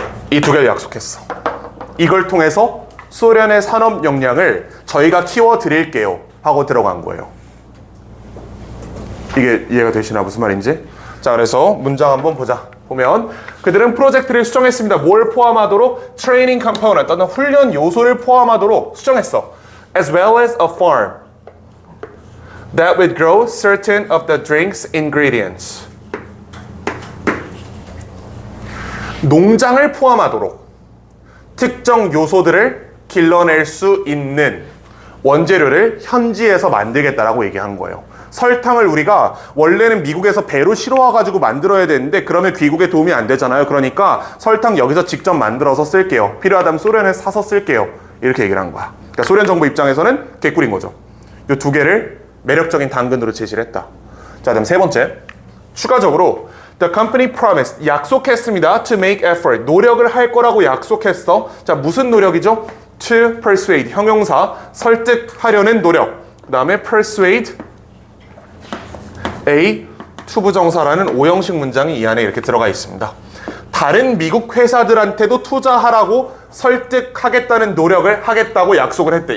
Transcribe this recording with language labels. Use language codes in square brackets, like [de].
[ko] 이 두 개를 약속했어. 이걸 통해서 소련의 산업 역량을 저희가 키워드릴게요 하고 들어간 거예요. 이게 이해가 되시나 무슨 말인지? 자, 그래서 문장 한번 보자. 보면 그들은 프로젝트를 수정했습니다. 뭘 포함하도록? 트레이닝 컴포넌트, 어떤 훈련 요소를 포함하도록 수정했어. [en] As well as a farm that would grow certain of the drink's ingredients. [ko] 농장을 포함하도록 특정 요소들을 길러낼 수 있는 원재료를 현지에서 만들겠다라고 얘기한 거예요. 설탕을 우리가 원래는 미국에서 배로 실어와가지고 만들어야 되는데 그러면 귀국에 도움이 안 되잖아요. 그러니까 설탕 여기서 직접 만들어서 쓸게요. 필요하다면 소련에 사서 쓸게요. 이렇게 얘기를 한 거야. 그러니까 소련 정부 입장에서는 개꿀인 거죠. 이 두 개를 매력적인 당근으로 제시를 했다. 자, 그다음 세 번째. 추가적으로 [en] The company promised, [ko] 약속했습니다. [en] To make effort, [ko] 노력을 할 거라고 약속했어. 자, 무슨 노력이죠? [en] To persuade, [ko] 형용사, 설득하려는 노력. 그 다음에 persuade A, 투부정사라는 오형식 문장이 이 안에 이렇게 들어가 있습니다. 다른 미국 회사들한테도 투자하라고 설득하겠다는 노력을 하겠다고 약속을 했대.